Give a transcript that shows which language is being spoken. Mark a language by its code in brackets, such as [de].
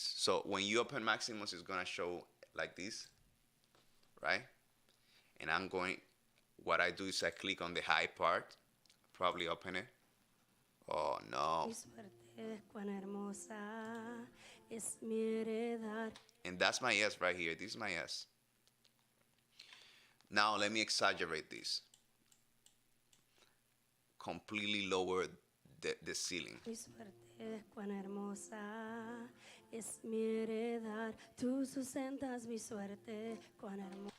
[en] So when you open Maximus, it's gonna show like this, right? And what I do is I click on the high part, probably open it. Oh no. [es] Mi suerte, cuán hermosa es mi heredad. [en] And that's my S right here. This is my S. Now let me exaggerate this. Completely lower the ceiling. [es] Mi suerte, cuán hermosa es mi heredad. Tú sustentas mi suerte, cuán hermosa.